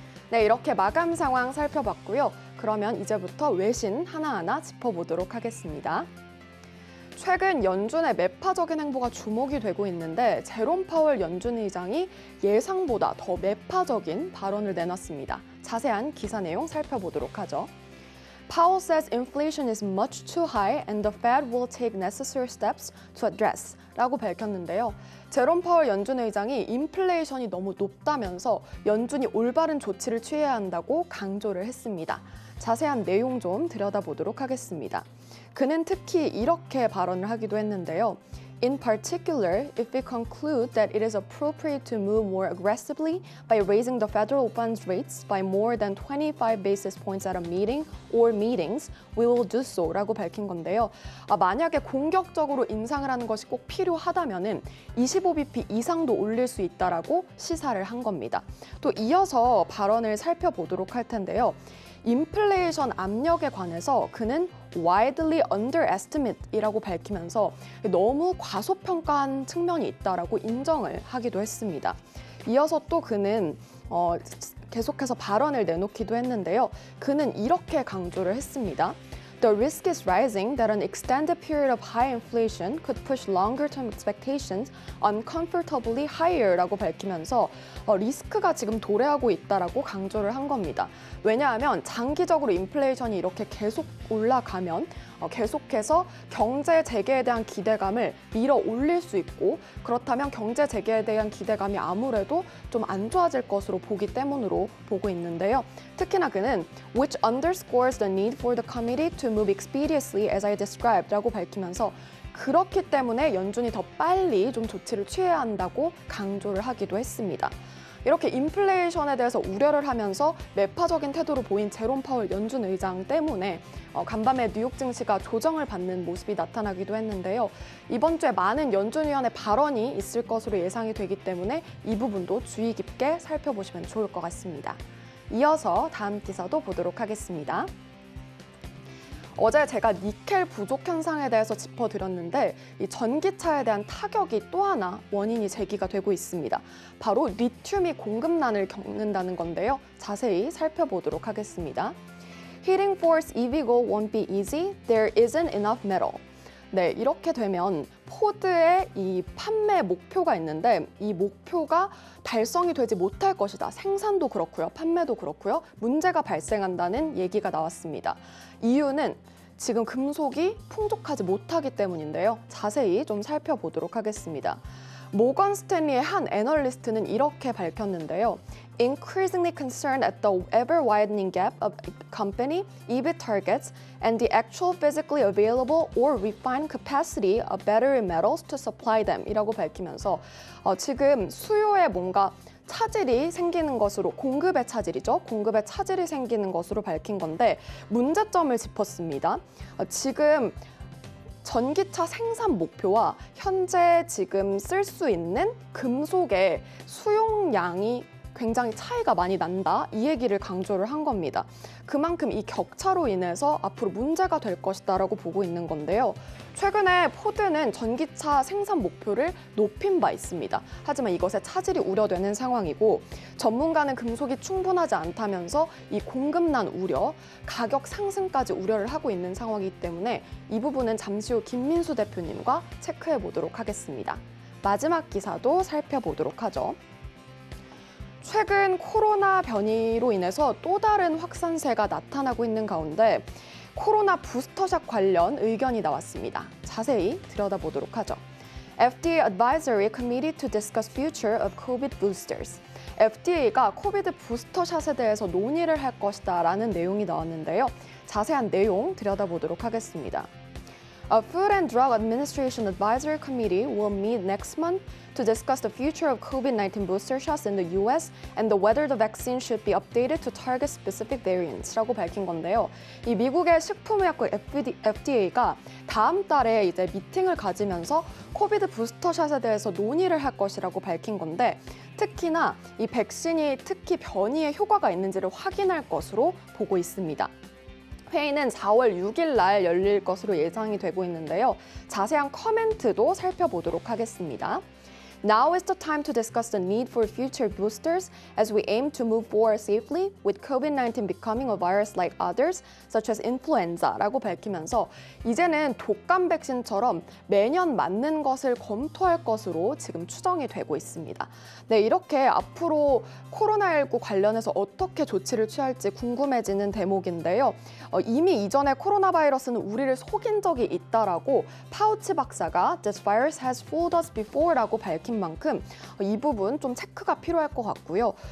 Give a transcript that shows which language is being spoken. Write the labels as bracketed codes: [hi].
[ko] 네, 이렇게 마감 상황 살펴봤고요. 그러면 이제부터 외신 하나하나 짚어보도록 하겠습니다. 최근 연준의 매파적인 행보가 주목이 되고 있는데 제롬 파월 연준 의장이 예상보다 더 매파적인 발언을 내놨습니다. 자세한 기사 내용 살펴보도록 하죠. [en] Powell says inflation is much too high and the Fed will take necessary steps to address [ko] 라고 밝혔는데요. 제롬 파월 연준 의장이 인플레이션이 너무 높다면서 연준이 올바른 조치를 취해야 한다고 강조를 했습니다. 자세한 내용 좀 들여다보도록 하겠습니다. 그는 특히 이렇게 발언을 하기도 했는데요. [en] In particular, if we conclude that it is appropriate to move more aggressively by raising the federal funds rates by more than 25 basis points at a meeting or meetings, we will do so [ko] 라고 밝힌 건데요. 만약에 공격적으로 인상을 하는 것이 꼭 필요하다면은 25bp 이상도 올릴 수 있다라고 시사를 한 겁니다. 또 이어서 발언을 살펴보도록 할 텐데요. 인플레이션 압력에 관해서 그는 [en] widely underestimate [ko] 이라고 밝히면서 너무 과소평가한 측면이 있다라고 인정을 하기도 했습니다. 이어서 또 그는 계속해서 발언을 내놓기도 했는데요. 그는 이렇게 강조를 했습니다. [en] The risk is rising that an extended period of high inflation could push longer-term expectations uncomfortably higher라고 [ko] 밝히면서 리스크가 지금 도래하고 있다라고 강조를 한 겁니다. 왜냐하면 장기적으로 인플레이션이 이렇게 계속 올라가면 계속해서 경제 재개에 대한 기대감을 밀어 올릴 수 있고 그렇다면 경제 재개에 대한 기대감이 아무래도 좀 안 좋아질 것으로 보기 때문으로 보고 있는데요. 특히나 그는 [en] which underscores the need for the committee to move expeditiously as I described [ko] 라고 밝히면서 그렇기 때문에 연준이 더 빨리 좀 조치를 취해야 한다고 강조를 하기도 했습니다. 이렇게 인플레이션에 대해서 우려를 하면서 매파적인 태도로 보인 제롬 파월 연준 의장 때문에 간밤에 뉴욕 증시가 조정을 받는 모습이 나타나기도 했는데요. 이번 주에 많은 연준위원의 발언이 있을 것으로 예상이 되기 때문에 이 부분도 주의 깊게 살펴보시면 좋을 것 같습니다. 이어서 다음 기사도 보도록 하겠습니다. 어제 제가 니켈 부족 현상에 대해서 짚어드렸는데 이 전기차에 대한 타격이 또 하나 원인이 제기가 되고 있습니다. 바로 리튬이 공급난을 겪는다는 건데요. 자세히 살펴보도록 하겠습니다. [en] Hitting Ford's EV goal won't be easy. There isn't enough metal. [ko] 네, 이렇게 되면 포드의 이 판매 목표가 있는데 이 목표가 달성이 되지 못할 것이다. 생산도 그렇고요. 판매도 그렇고요. 문제가 발생한다는 얘기가 나왔습니다. 이유는 지금 금속이 풍족하지 못하기 때문인데요. 자세히 좀 살펴보도록 하겠습니다. 모건 스탠리의 한 애널리스트는 이렇게 밝혔는데요. [en] Increasingly concerned at the ever-widening gap of company EBIT targets and the actual physically available or refined capacity of battery metals to supply them [ko] 이라고 밝히면서 지금 수요에 뭔가 차질이 생기는 것으로 공급의 차질이죠. 공급의 차질이 생기는 것으로 밝힌 건데 문제점을 짚었습니다. 지금 전기차 생산 목표와 현재 지금 쓸 수 있는 금속의 수용량이 굉장히 차이가 많이 난다. 이 얘기를 강조를 한 겁니다. 그만큼 이 격차로 인해서 앞으로 문제가 될 것이다라고 보고 있는 건데요. 최근에 포드는 전기차 생산 목표를 높인 바 있습니다. 하지만 이것에 차질이 우려되는 상황이고 전문가는 금속이 충분하지 않다면서 이 공급난 우려, 가격 상승까지 우려를 하고 있는 상황이기 때문에 이 부분은 잠시 후 김민수 대표님과 체크해 보도록 하겠습니다. 마지막 기사도 살펴보도록 하죠. 최근 코로나 변이로 인해서 또 다른 확산세가 나타나고 있는 가운데 코로나 부스터샷 관련 의견이 나왔습니다. 자세히 들여다보도록 하죠. [en] FDA Advisory Committee to discuss future of COVID boosters. [ko] FDA가 코비드 부스터샷에 대해서 논의를 할 것이다라는 내용이 나왔는데요. 자세한 내용 들여다보도록 하겠습니다. [en] A Food and Drug Administration Advisory Committee will meet next month to discuss the future of COVID-19 booster shots in the US and whether the vaccine should be updated to target specific variants라고 [ko] 밝힌 건데요. 이 미국의 식품의약국 FDA가 다음 달에 이제 미팅을 가지면서 코비드 부스터샷에 대해서 논의를 할 것이라고 밝힌 건데 특히나 이 백신이 특히 변이에 효과가 있는지를 확인할 것으로 보고 있습니다. 회의는 4월 6일 날 열릴 것으로 예상이 되고 있는데요. 자세한 커멘트도 살펴보도록 하겠습니다. [en] Now is the time to discuss the need for future boosters as we aim to move forward safely with COVID-19 becoming a virus like others, such as influenza라고 [ko] 밝히면서 이제는 독감 백신처럼 매년 맞는 것을 검토할 것으로 지금 추정이 되고 있습니다. 네, 이렇게 앞으로 코로나19 관련해서 어떻게 조치를 취할지 궁금해지는 대목인데요. 이미 이전에 코로나 바이러스는 우리를 속인 적이 있다라고 파우치 박사가 [en] This virus has fooled us before [ko] 라고 밝힌 만큼 이 부분 좀 체크가 필요할 것 같고요.